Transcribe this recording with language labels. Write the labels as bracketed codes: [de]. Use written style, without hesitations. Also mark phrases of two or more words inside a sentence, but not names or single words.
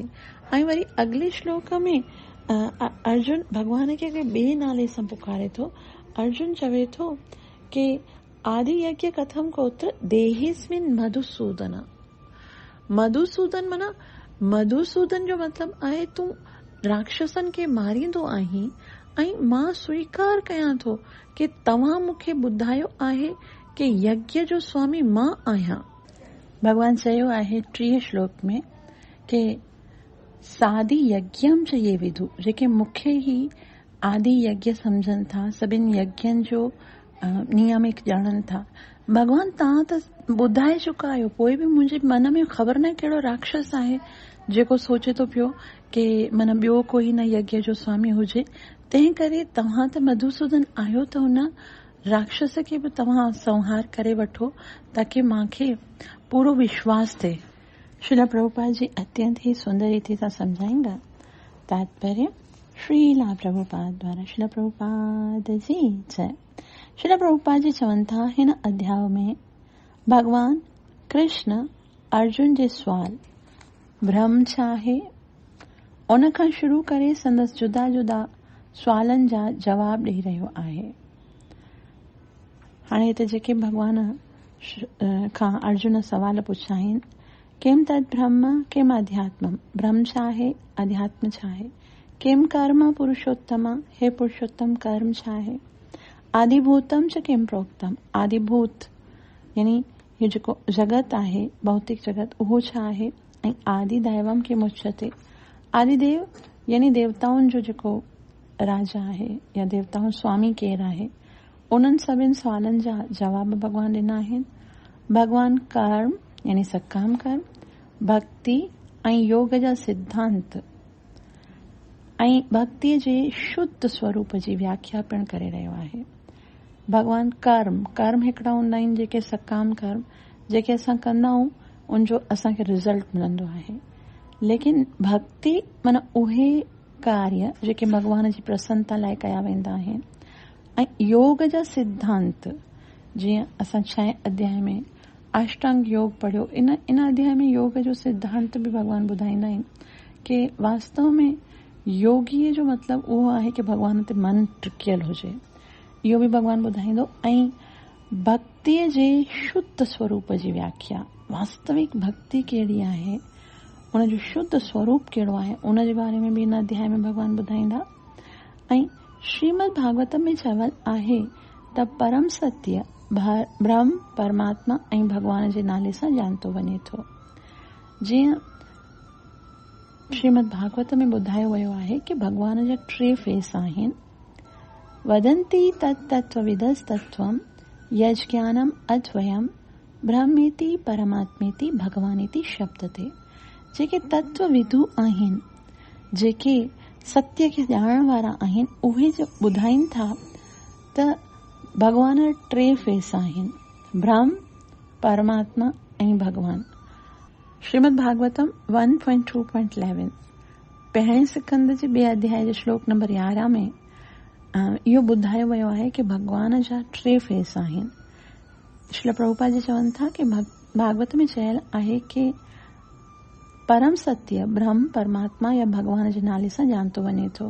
[sd] ऐं वरी अॻिले श्लोक में अर्जुन भॻवान खे ॿिए नाले सां पुकारे थो। अर्जुन चवे थो कि [sa] आदि यज्ञ कथम कोत्र देहिस्मिन् मधुसूदन। [sd] मधुसूदन माना मधुसूदन जो मतिलबु आहे तूं राक्षसनि खे मारींदो आहीं ऐं मां स्वीकार कयां थो कि तव्हां मूंखे ॿुधायो आहे कि यज्ञ जो स्वामी मां आहियां। भॻवान चयो आहे 3 श्लोक में कि [sa] सादि यज्ञम च ये विदु, [sd] जेके मूंखे ई आदि यज्ञ सम्झनि था, सभिनि यज्ञनि जो नियमिक ॼाणनि था। भॻवान तव्हां त ॿुधाए चुका आहियो, पोइ बि मुंहिंजे मन में ख़बर न कहिड़ो राक्षस आहे जेको सोचे थो पियो कि मन ॿियो कोई न यज्ञ जो स्वामी हुजे। तंहिं करे तव्हां त मधुसूदन आहियो त हुन राक्षस खे बि तव्हां संहार करे वठो ताकि मूंखे पूरो विश्वास थिए। श्रील प्रभुपाद जी अत्यंत ही सुंदर रीति सां समझाएंगा। तात्पर्य श्रीला प्रभुपाद द्वारा। श्रील प्रभुपाद जी जय। श्रील प्रभुपाद जी चवनि था हिन अध्याय में भगवान कृष्ण अर्जुन जे सुवाल ब्रह्म छा आहे उन खां शुरू करे संदसि जुदा जुदा सुवालनि जा जवाब ॾेई रहियो आहे। हाणे हिते जेके भगवान खां अर्जुन सवाल पुछा आहिनि, [sa] किम तद ब्रह्म किम अध्यात्मम, ब्रह्म [sd] छा आहे, अध्यात्म छा आहे, [sa] किम कर्म पुरुषोत्तम, [sd] हे पुरुषोत्तम कर्म छा आहे, [sa] आदिभूतम च किम प्रोक्तम, [sd] आदिभूत यानी ये जेको जगत आहे भौतिक जगत उहो छा आहे, ऐं [sa] आदि दैवम किम उच्यते, [sd] आदिदेव यानी देवताउनि जो जेको राजा आहे या देवताउनि स्वामी केरु आहे। उन्हनि सभिनि सवालनि जा जवाब भगवान ॾिना आहिनि। भगवान कर्म यानी सकाम कर्म, भक्ति ऐं योग जा सिद्धांत ऐं भक्तिअ जे शुद्ध स्वरूप जी व्याख्या पिणु करे रहियो आहे। भगवान कर्म हिकिड़ा हूंदा आहिनि जेके सकाम कर्म जेके असां कंदा आहियूं उनजो असांखे रिज़ल्ट मिलंदो आहे। लेकिन भक्ति माना उहे कार्य जेके भगवान जी प्रसन्नता लाइ कया वेंदा आहिनि। ऐं योग जा सिद्धांत जीअं असां 6 अध्याय में अष्टांग योग पढ़ियो, इन अध्याय में योग जो सिद्धांत बि भगवान ॿुधाईंदा आहिनि कि वास्तव में योगीअ जो मतिलबु उहो आहे कि भगवान ते मन टिकियल हुजे, इहो बि भगवान ॿुधाईंदो। ऐं भक्तिअ जे शुद्ध स्वरूप जी व्याख्या, वास्तविक भक्ति कहिड़ी आहे, उनजो शुद्ध स्वरूप कहिड़ो आहे, उन जे बारे में बि इन अध्याय में भगवान ॿुधाईंदा। ऐं श्रीमद भागवतम में चवल आहे त परम सत्य ब्रह्म परमात्मा ऐं भगवान जे नाले सां ॼाणतो वञे थो। जीअं श्रीमद भागवत में ॿुधायो वियो आहे कि भगवान जा 3 फेस आहिनि। [sa] वदन्ति तत्तत्त्वविदस्तत्त्वं यज्ञानम अद्वयम ब्रह्मेति परमात्मेति भगवानेति शब्दते। [sd] जेके तत्व विदु आहिनि, जेके सत्य खे ॼाणण वारा आहिनि, उहे जो ॿुधाइनि था त भगवान 3 फेस आहिनि, ब्रह्म परमात्मा ऐं भगवान। श्रीमद भागवतम 1.2.11 पहिरें सिकंद जे 2 अध्याय जे श्लोक नंबर 11 में इहो ॿुधायो वियो आहे कि भगवान जा 3 फेस आहिनि। श्रील प्रभुपाद जी चवनि था कि भागवत में चयल आहे कि परम सत्य ब्रह्म परमात्मा या भगवान जे नाले सां ॼाणतो वञे थो।